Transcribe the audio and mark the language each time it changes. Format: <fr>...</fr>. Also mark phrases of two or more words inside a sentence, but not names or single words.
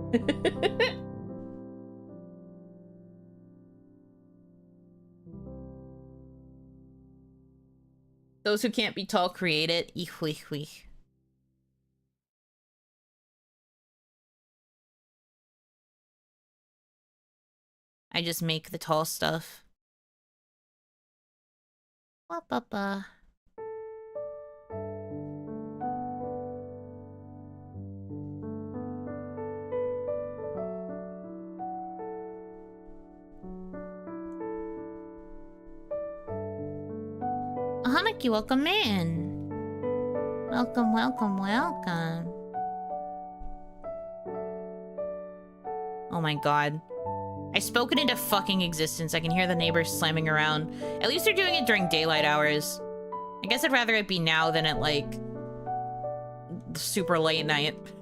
<en>Those who can't be tall create it. I just make the tall stuff. Wah-ba-ba. Hanaki, welcome in. Welcome, welcome, welcome. Oh my god. I spoke it into fucking existence. I can hear the neighbors slamming around. At least they're doing it during daylight hours. I guess I'd rather it be now than at, like, super late night.</en>